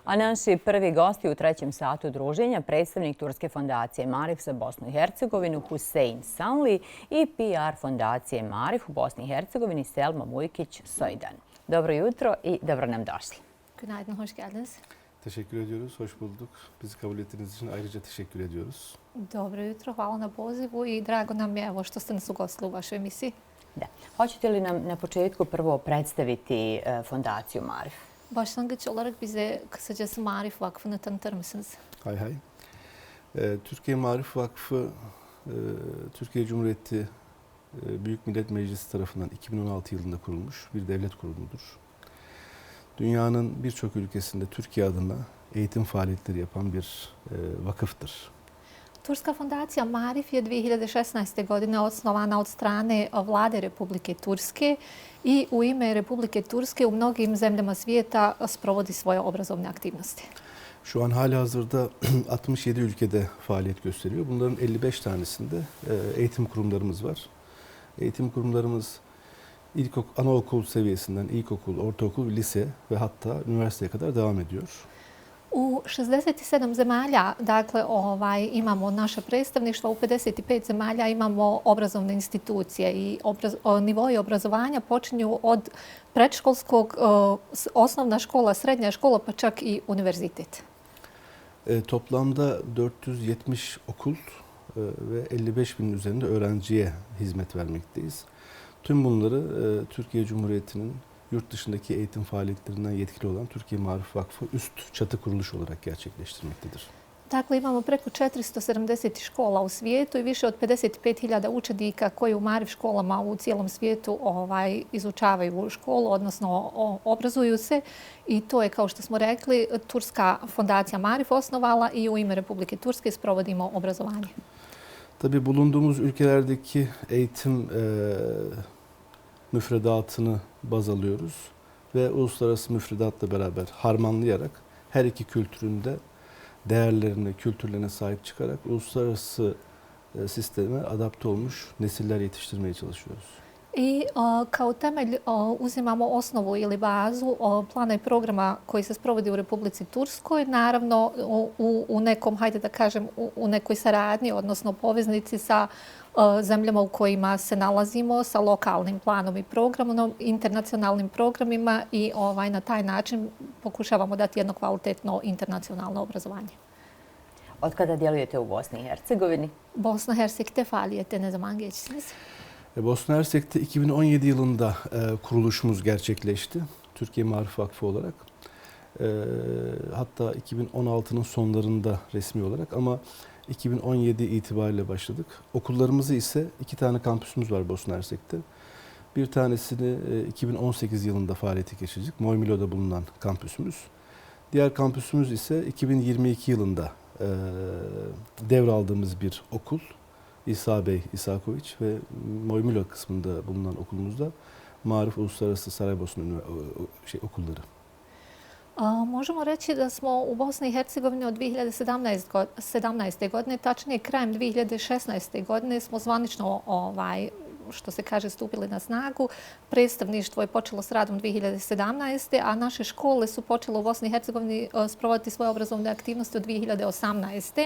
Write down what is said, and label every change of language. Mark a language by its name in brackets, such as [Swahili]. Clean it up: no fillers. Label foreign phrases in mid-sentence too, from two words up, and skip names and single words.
[Bosnian] A naši prvi gosti u trećem satu druženja, predstavnik Turske fondacije Marif za Bosnu i Hercegovinu Husein Sanli i PR fondacije Marif u Bosni i Hercegovini Selma Mujkić-Soydan. Dobro jutro i dobro nam došli. [Turkish] Günaydın, hoş geldiniz. Teşekkür ediyoruz, hoş bulduk. Bizi kabul ettiğiniz için ayrıca teşekkür ediyoruz. [Bosnian] Dobro jutro, hvala na pozivu i drago nam je što ste nas ugostili u vašoj emisiji. Da. Hoćete li nam na početku prvo predstaviti fondaciju Marif? [Turkish] Başlangıç olarak bize kısacası Marif Vakfı'nı tanıtır mısınız? Hay hay. Türkiye Marif Vakfı, Türkiye Cumhuriyeti Büyük Millet Meclisi tarafından 2016 yılında kurulmuş bir devlet kurumudur. Dünyanın birçok ülkesinde Türkiye adına eğitim faaliyetleri yapan bir vakıftır. [Bosnian] Turska fondacija Marif je 2016. godine osnovana od strane vlade Republike Turske i u ime Republike Turske u mnogim zemljama svijeta sprovodi svoje obrazovne aktivnosti. [Turkish] Şu an halihazırda 67 ülkede faaliyet gösteriyor. Bunların 55 tanesinde eğitim kurumlarımız var. Eğitim kurumlarımız anaokul seviyesinden ilkokul, ortaokul, lise ve hatta üniversiteye kadar devam ediyor. [Bosnian] U 67 zemalja imamo naše predstavništva, u 55 zemalja imamo obrazovne institucije i nivoi obrazovanja počinju od predškolskog, osnovna škola, srednja škola pa čak i univerzitet. [Turkish] Toplamda 470 okul ve 55 binin üzerinde öğrenciye hizmet vermekteyiz. Tüm bunları Türkiye Cumhuriyeti'nin yurt dışındaki eğitim faaliyetlerinden yetkili olan Türkiye Marif Vakfı üst çatı kuruluş olarak gerçekleştirmektedir. [Bosnian] Dakle, imamo preko 470 škola u svijetu i više od 55.000 učenika koji u Marif školama u cijelom svijetu izučavaju školu, odnosno obrazuju se. I to je, kao što smo rekli, Turska fondacija Marif osnovala i u ime Republike Turske sprovodimo obrazovanje. [Turkish] Tabii bulunduğumuz ülkelerdeki eğitim müfredatını baz alıyoruz ve uluslararası müfredatla beraber harmanlayarak her iki kültürün de değerlerine, kültürlerine sahip çıkarak uluslararası sisteme adapte olmuş nesiller yetiştirmeye çalışıyoruz. [Bosnian] I kao temelj uzimamo osnovu ili bazu plana i programa koji se sprovodi u Republici Turskoj, naravno u nekom, hajde da kažem, u nekoj saradnji, odnosno poveznici sa zemljama u kojima se nalazimo, sa lokalnim planom i programom, internacionalnim programima i na taj način pokušavamo dati jedno kvalitetno internacionalno obrazovanje. Od kada djelujete u Bosni i Hercegovini? [Turkish] Bosna Hersek'te faaliyette ne zaman geçtiniz? Bosna Hersek'te 2017 yılında kuruluşumuz gerçekleşti. Türkiye Marif Vakfı olarak. Hatta 2016'nın sonlarında resmi olarak ama 2017 itibariyle başladık. Okullarımızı ise 2 tane kampüsümüz var Bosna Hersek'te. Bir tanesini 2018 yılında faaliyete geçirecek. Moymilo'da bulunan kampüsümüz. Diğer kampüsümüz ise 2022 yılında devraldığımız bir okul. İsa Bey Isaković ve Moymilo kısmında bulunan okulumuzda Marif Uluslararası Saraybosna okulları. [Bosnian] Možemo reći da smo u Bosni i Hercegovini od 2017. godine, tačnije krajem 2016. godine smo zvanično, što se kaže, stupili na snagu. Predstavništvo je počelo s radom 2017. a naše škole su počele u Bosni i Hercegovini sprovoditi svoje obrazovne aktivnosti od 2018.